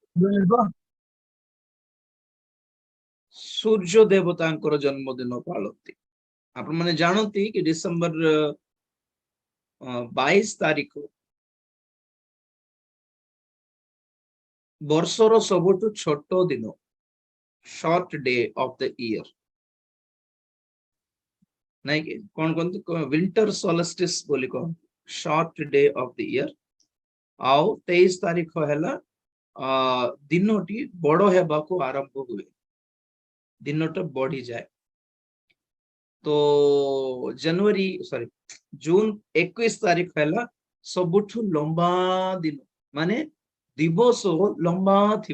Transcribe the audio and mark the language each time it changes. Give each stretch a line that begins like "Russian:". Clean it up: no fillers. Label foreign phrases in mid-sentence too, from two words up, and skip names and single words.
Odia: ସୂର୍ଯ୍ୟ ଦେବତାଙ୍କର ଜନ୍ମଦିନ ପାଳନ୍ତି। ଆପଣ ମାନେ ଜାଣନ୍ତି କି ଡିସେମ୍ବର 22 ତାରିଖ ବର୍ଷର ସବୁଠୁ ଛୋଟ ଦିନ,
English: short day of the year,
Odia: ନାଇଁ କି? କଣ କହନ୍ତି?
English: winter solstice
Odia: ବୋଲି କହନ୍ତି,
English: short day of the year।
Odia: ଆଉ 23 ତାରିଖ ହେଲା ଦିନଟି ବଡ ହେବାକୁ ଆରମ୍ଭ ହୁଏ, ଦିନଟା ବଢିଯାଏ। ତ ଜୁନ 21 ତାରିଖ ହେଲା ସବୁଠୁ ଲମ୍ବା ଦିନ, ମାନେ ଦିବସ ଲମ୍ବା ଥିବ।